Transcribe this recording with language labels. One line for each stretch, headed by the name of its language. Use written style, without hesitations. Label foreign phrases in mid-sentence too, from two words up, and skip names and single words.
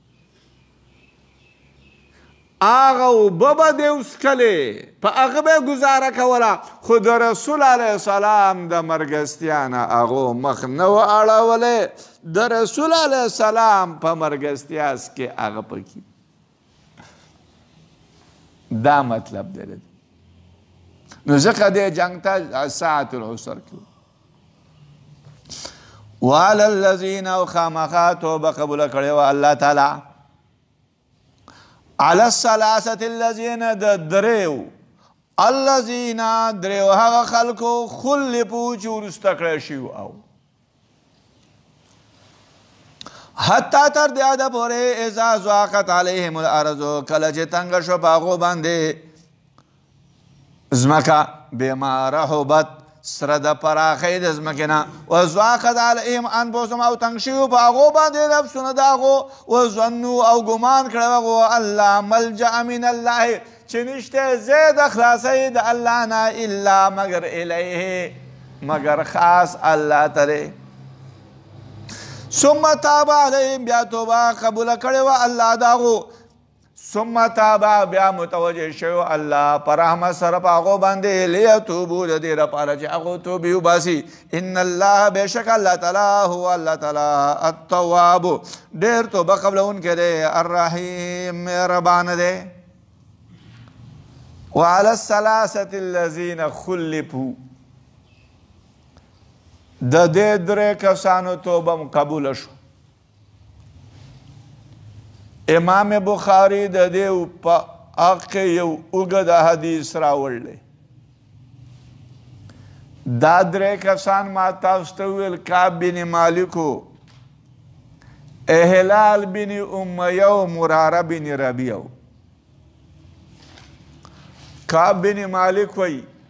Pashto: هغه اوبه به دې وڅښلې په هغه به یې ګزاره کوله خو د رسول
Arabic: علیه السلام
Pashto: د مرګستیا نه هغو مخ نه و اړولی د رسول
Arabic: علیه السلام
Pashto: په مرګستیا کې هغه پکې دا مطلب دی نو ځکه دې جنګ ته
Arabic: ساعت العسر
Pashto: کې
Arabic: وعلى الذین
Pashto: او خامخا توبه قبوله کړې وه الله تعالی
Arabic: على الثلاثة الذين
Pashto: دریو الذين دریو هغه خلکو خلفو چې وروسته کړی شوي او حتی تر دې حده پورې
Arabic: اذا ضاقت علیهم الارض
Pashto: کله چې تنګه شو په هغو باندې ځمکه
Arabic: بما رحبت
Pashto: سره د پراخۍ د ځمکې نه
Arabic: وضاقت علیهم انفسهم
Pashto: او تنګ شوي په هغو باندې نفسونه د هغو وظنوا او ګمان کړی هغو
Arabic: ان لا ملجأ من الله
Pashto: چې نشته ځای د خلاصۍ د الله نه الا مگر الیه مگر خاص الله ته
Arabic: ثم تاب علیهم
Pashto: بیا توبه قبوله کړې وه الله د هغو
Arabic: ثم تابا
Pashto: بیا متوجه شو الله پر رحمت سره په هغو باندې لیتوبو د دې لپاره چې هغو توبې وباسي
Arabic: ان الله
Pashto: بېشک الله تعالی هو الله تعالی التواب ډېر توبه قبلونکی دی الرحیم مهربانه دی
Arabic: وعلى الثلاثة الذين خلفوا
Pashto: د دې درې کسانو توبه قبوله شو امام بخاری د دې په حق کې یو اوږد حدیث راوړلی دا درې کسان ما تاسو ته وویل کعب بن مالکو هلال بن امیه و مراره بن ربیعه کعب بن مالک وایي